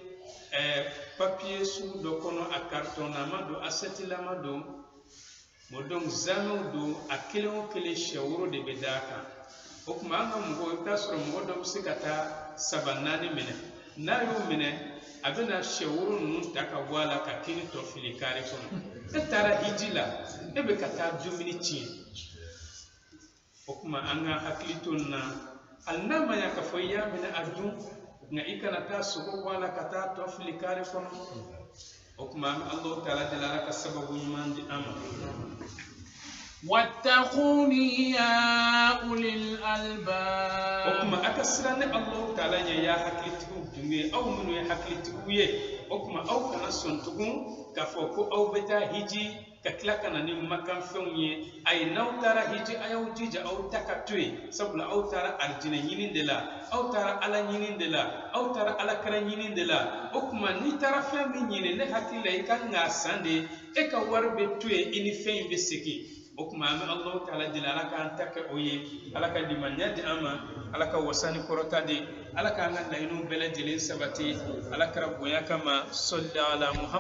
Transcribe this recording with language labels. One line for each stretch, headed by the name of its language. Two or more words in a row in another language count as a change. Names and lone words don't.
Bambara: papier sugu dɔ kɔnɔ a cartonnama don asetilama don donc zamew don a kelen o kelen sɛ woro de bɛ d'a kan o kuma an ka mɔgɔw i bɛ taa sɔrɔ mɔgɔ dɔ bɛ se ka taa 3-4 minɛ n'a y'o minɛ a bɛna sɛ woro ninnu ta ka bɔ a la ka kini tɔ fili kare kɔnɔ e taara hiji la e bɛ ka taa dumuni tiɲɛ o kuma an ka hakili to nin na hali n'a ma ɲɛ k'a fɔ i y'a minɛ a dun nka i kana taa sogo bɔ a la ka taa tɔ fili kare kɔnɔ o kuma an bɛ Allahu Ta'ala deli ala ka sababu ɲuman di an ma.
Arabic: واتقوني يا أولي الألباب
Bambara: o kuma a ka siran ni Allahu Ta'ala ɲɛ y'a hakilitigiw dun ye aw minnu ye hakilitigiw ye o kuma aw kana sɔn tugun k'a fɔ ko aw bɛ taa hiji ka tila ka na ni makanfɛnw ye a ye n'aw taara hiji a y'aw jija aw ta ka to yen sabula aw taara alijinɛ ɲini de la aw taara ala ɲini de la aw taara alakira ɲini de la o kuma n'i taara fɛn min ɲini ne hakili la i kan k'a san de e ka wari bɛ to yen i ni fɛn in bɛ segin o kuma an bɛ Allahu Ta'ala deli ala k'an ta kɛ o ye ala ka limaniya di an ma ala ka wasa ni kɔrɔta di ala k'an ka laɲiniw bɛɛ lajɛlen sabati ala kɛra bonya kama
Arabic: صلّ على محمد